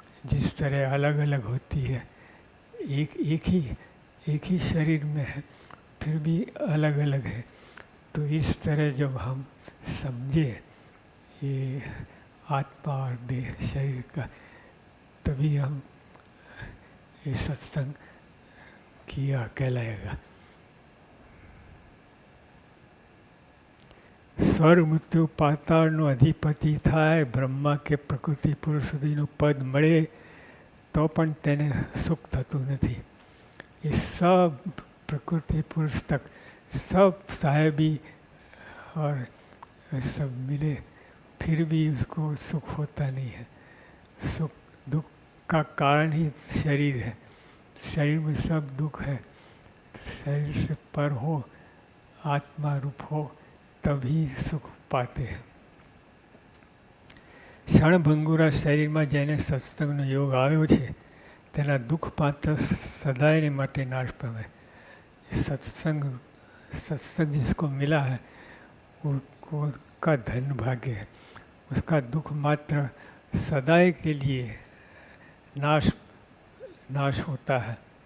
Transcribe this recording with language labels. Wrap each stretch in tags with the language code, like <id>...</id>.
<hi>जिस तरह अलग अलग होती है, एक ही शरीर में है फिर भी अलग अलग है। तो इस तरह जब हम समझे ये आत्मा और देह शरीर का, तभी हम ये सत्संग किया कहलाएगा।</hi> <gu>સ્વર્ગ મૃત્યુ પાતાળનો અધિપતિ થાય, બ્રહ્મા કે પ્રકૃતિ પુરુષ સુધીનું પદ મળે તો પણ તેને સુખ થતું નથી।</gu> <hi>ये सब प्रकृति पुरुष तक सब साहेबी और सब मिले फिर भी उसको सुख होता नहीं है। सुख दुख का कारण ही शरीर है, शरीर में सब दुख है। शरीर से पर हो, आत्मा रूप हो, तभी सुख पाते हैं।</hi> <gu>ક્ષણભંગુરા શરીરમાં જેને સત્સંગનો યોગ આવ્યો છે તેના દુઃખ માત્ર સદાયને માટે નાશ પામે।</gu> <hi>सत्संग जिसको मिला है वो उसका धन भाग्य है, उसका दुख मात्र सदाई के लिए नाश होता है।</hi>